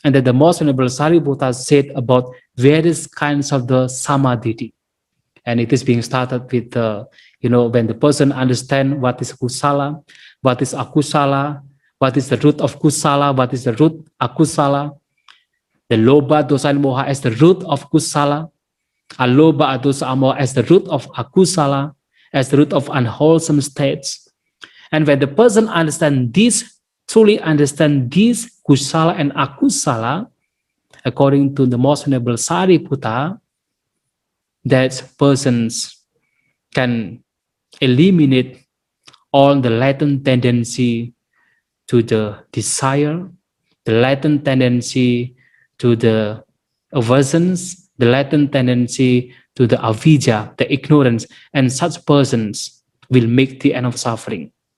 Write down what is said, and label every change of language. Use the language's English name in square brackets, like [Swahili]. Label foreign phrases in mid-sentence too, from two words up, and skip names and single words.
[English] And that the most venerable Sariputta said about various kinds of the Sammaditthi. And it is being started with, when the person understands what is kusala, what is akusala, what is the root of kusala, what is the root akusala, the lobha, dosa, and moha as the root of kusala, alobha, dosa, and moha as the root of akusala, as the root of unwholesome states. And when the person understands this, truly understand this kusala and akusala, according to the most venerable Sariputta, that persons can eliminate all the latent tendency to the desire, the latent tendency to the aversions, the latent tendency to the avidya, the ignorance, and such persons will make the end of suffering.